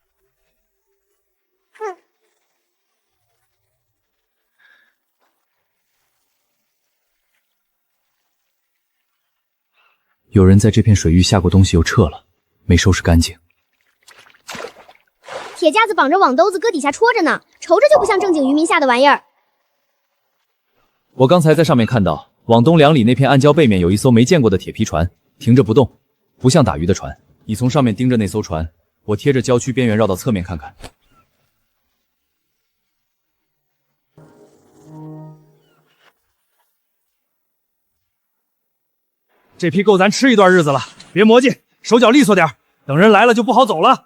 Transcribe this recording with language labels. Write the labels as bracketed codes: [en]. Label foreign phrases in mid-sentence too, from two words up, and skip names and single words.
[zh] 有人在這片水域下過東西又撤了，沒收拾乾淨。鐵架子綁着網兜子，擱底下戳着呢，瞅着就不像正經漁民下的玩意兒。我剛才在上面看到，往東2里那片暗礁背面有一艘沒見過的鐵皮船，停着不動，不像打魚的船。你從上面盯着那艘船，我貼着礁區邊緣繞到側面看看。這批夠咱吃一段日子了，別磨嘰，手腳利索點，等人來了就不好走了。